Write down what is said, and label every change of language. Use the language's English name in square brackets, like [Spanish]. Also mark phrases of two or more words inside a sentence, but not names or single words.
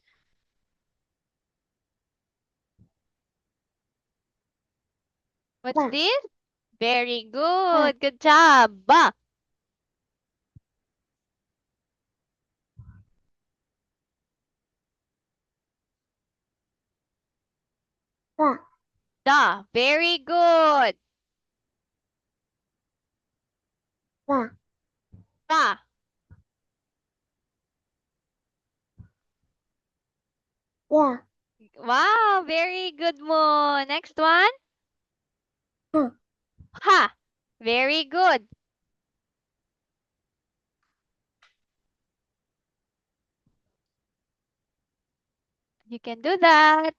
[English] What's Ba. this? Very Ba. good. Good job. Ba. Ba. Da. Very good. Ba. Ba. Ya. Wow, very good, Moon. Next one. Ha. Ha. Very good. You can do that.